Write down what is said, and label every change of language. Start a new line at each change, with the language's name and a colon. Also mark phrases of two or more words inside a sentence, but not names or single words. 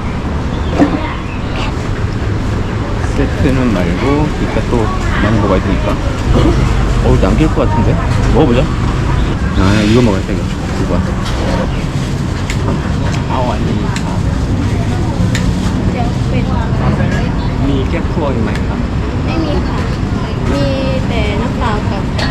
Korean: 세트는 말고 이따 또 많이 먹어야 되니까. 남길 것 같은데? 먹어보자. 아, 이거 먹어야 돼. 이거. 아니.
Thai: มีแก้ครัวอยู่ไหมครับ ไม่มีค่ะ มีแต่น้ำเปล่ากับ